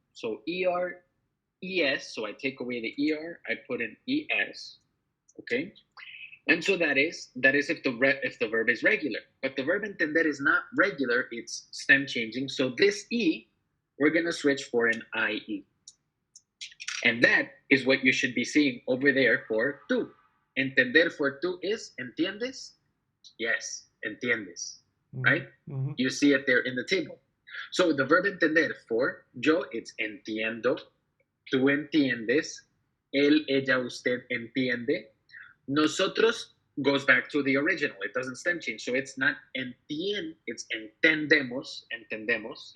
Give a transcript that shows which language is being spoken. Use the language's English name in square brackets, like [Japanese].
[English] So ER, ES. So I take away the ER, I put in ES. Okay? And so that is if the verb is regular. But the verb entender is not regular, it's stem changing. So this E, we're gonna switch for an IE. And that is what you should be seeing over there for tú. Entender for tú is [Spanish] ¿entiendes? [English] Yes, [Spanish] entiendes. [English] Right? You see it there in the table. So the verb entender for yo, it's entiendo, [Spanish] tú entiendes, él, ella, usted entiende. [English] Nosotros goes back to the original. It doesn't stem change. So it's not it's [Spanish] entendemos, entendemos.